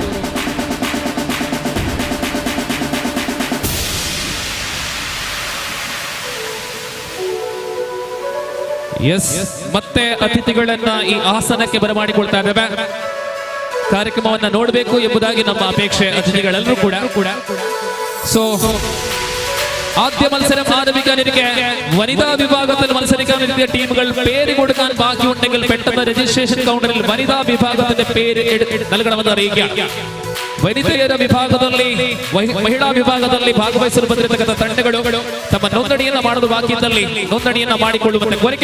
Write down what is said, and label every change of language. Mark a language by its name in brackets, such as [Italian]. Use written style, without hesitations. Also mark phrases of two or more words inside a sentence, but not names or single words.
[Kannada] ಎಸ್, ಮತ್ತೆ ಅತಿಥಿಗಳನ್ನ ಈ ಆಸನಕ್ಕೆ ಬರಮಾಡಿಕೊಳ್ತಾ ಇದ್ದೇವೆ. ಕಾರ್ಯಕ್ರಮವನ್ನ ನೋಡಬೇಕು ಎಂಬುದಾಗಿ ನಮ್ಮ ಅಪೇಕ್ಷೆ ಅತಿಥಿಗಳೆಲ್ಲರೂ ಕೂಡ. [Malayalam] ಸೊ ആദ്യ മത്സരം ആരംഭിക്കാനിരിക്കെ വനിതാ വിഭാഗത്തിൽ മത്സരിക്കാനിരിക്കുന്ന ടീമുകൾ പേര് കൊടുക്കാൻ ബാക്കിയുണ്ടെങ്കിൽ പെട്ടെന്ന് രജിസ്ട്രേഷൻ കൗണ്ടറിൽ വനിതാ വിഭാഗത്തിന്റെ പേര് നൽകണമെന്ന് അറിയിക്കുക. [Kannada] ವನಿತೆಯರ ವಿಭಾಗದಲ್ಲಿ, ಮಹಿಳಾ ವಿಭಾಗದಲ್ಲಿ ಭಾಗವಹಿಸಲು ಬಂದಿರತಕ್ಕಂಥ ತಂಡಗಳು ತಮ್ಮ ನೋಂದಣಿಯನ್ನ ಮಾಡಲು ಬಾಕಿ ಇದ್ದಲ್ಲಿ ನೋಂದಣಿಯನ್ನ ಮಾಡಿಕೊಳ್ಳುವಂತೆ ಕೋರಿಕೆ.